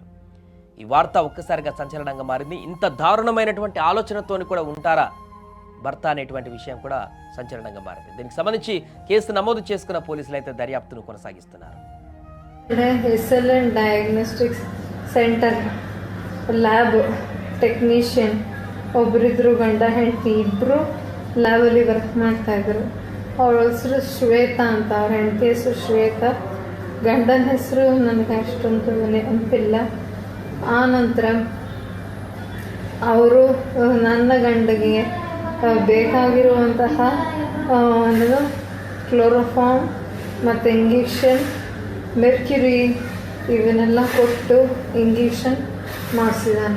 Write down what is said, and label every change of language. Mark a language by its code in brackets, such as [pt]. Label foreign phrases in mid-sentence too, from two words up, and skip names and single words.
[te] ఈ వార్త ఒక్కసారిగా సంచలనంగా మారింది. ఇంత దారుణమైనటువంటి ఆలోచనతోని కూడా ఉంటారా భర్త అనేటువంటి విషయం కూడా సంచలనంగా మారింది. దీనికి సంబంధించి కేసు నమోదు చేసుకున్న పోలీసులు అయితే దర్యాప్తును కొనసాగిస్తున్నారు. [en] diagnostics center lab technician [kn] ಒಬ್ಬರಿದ್ರು, ಗಂಡ ಹೆಂಡತಿ ಇಬ್ಬರು ಲ್ಯಾಬಲ್ಲಿ ವರ್ಕ್ ಮಾಡ್ತಾಯಿದ್ರು. ಅವ್ರ ಹೆಸರು ಶ್ವೇತಾ ಅಂತ, ಅವ್ರ ಹೆಂಡತಿ ಹೆಸರು ಶ್ವೇತಾ, ಗಂಡನ ಹೆಸರು ನನಗೆ ಅಷ್ಟೊಂದು ನೆನಪಿಲ್ಲ. ಆ ನಂತರ ಅವರು ನನ್ನ ಗಂಡಗೆ ಬೇಕಾಗಿರುವಂತಹ ಒಂದು ಕ್ಲೋರೋಫಾಮ್ ಮತ್ತು ಇಂಜೆಕ್ಷನ್, ಮೆರ್ಕ್ಯುರಿ ಇವನ್ನೆಲ್ಲ ಕೊಟ್ಟು ಇಂಜೆಕ್ಷನ್ ಮಾಡಿಸಿದ್ದಾನೆ.